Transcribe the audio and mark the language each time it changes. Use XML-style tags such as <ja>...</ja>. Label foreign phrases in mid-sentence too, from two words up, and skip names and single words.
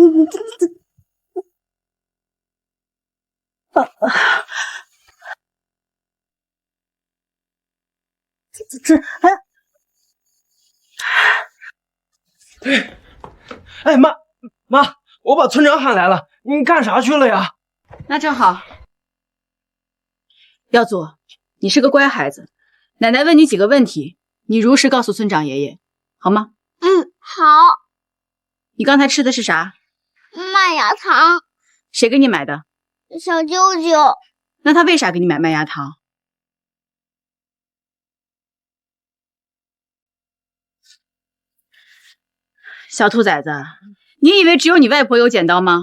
<zh>哎，媽，我把村長喊來了，你幹啥去了呀？那正好。耀祖，你是個乖孩子，奶奶問你幾個問題，你如實告訴村長爺爺，好嗎？好。你剛才吃的是啥？麥芽糖。誰給你買的？小舅舅。那他為啥給你買麥芽糖？小兔崽子，你以為只有你外婆有剪刀嗎？</zh>